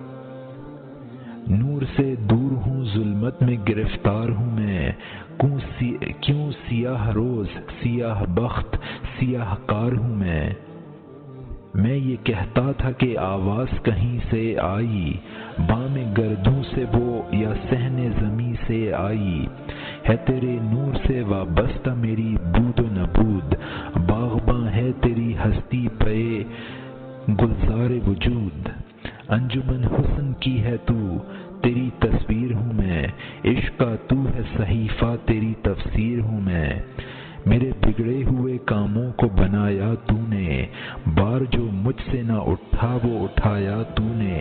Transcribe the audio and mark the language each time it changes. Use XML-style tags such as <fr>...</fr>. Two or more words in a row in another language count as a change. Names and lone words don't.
<ur>نور سے دور ہوں، ظلمت میں گرفتار ہوں میں، کیوں سیاہ روز سیاہ بخت سیاہ کار ہوں میں یہ کہتا تھا کہ آواز کہیں سے آئی، بام گردوں سے وہ یا صحن زمیں سے آئی، ہے تیرے نور سے وابستہ میری بود و نبود، باغباں ہے تیری ہستی پہ گلزار وجود۔ انجمن حسن کی ہے تو، تیری تصویر ہوں میں، عشق کا تو ہے صحیفہ تیری تفسیر ہوں میں۔ میرے بگڑے ہوئے کاموں کو بنایا تو نے، بار جو مجھ سے نہ اٹھا وہ اٹھایا تو نے۔</ur>